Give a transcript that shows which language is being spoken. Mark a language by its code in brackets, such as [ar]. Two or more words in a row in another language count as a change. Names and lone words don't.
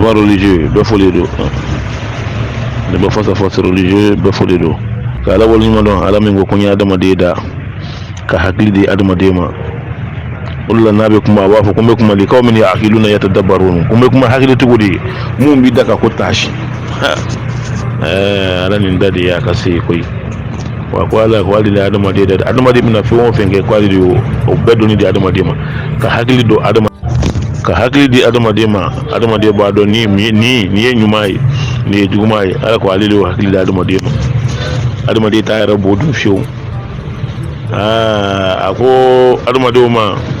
[fr] comportement religieux [bm] bɛɛ fɔlen don ne bɛ [fr] face à face religieux [bm] bɛɛ fɔlen don ka ala waleɲuman dɔn ala min ko ko n ye adamaden da ka hakili di adamaden ma o de la n'a bɛ kuma a b'a fɔ ko n bɛ kuma de k'aw min ye hakiluna yatadabbarun ko n bɛ kuma hakili cogo de mun b'i da ka ko taasi ala nin da de y'a ka se koyi wa ko ala ko ale de ye adamaden da adamaden bɛna fɛn o fɛn kɛ k'ale de y'o bɛɛ dɔnni di adamaden ma ka hakili don ka hakili di adamaden ma adamaden b'a dɔn ni ye ɲuman ye ni ye juguman ye ala ko ale de y'o hakili di adamaden ma adamaden t'a yɛrɛ b'o dun fiyewu a ko adamadenw ma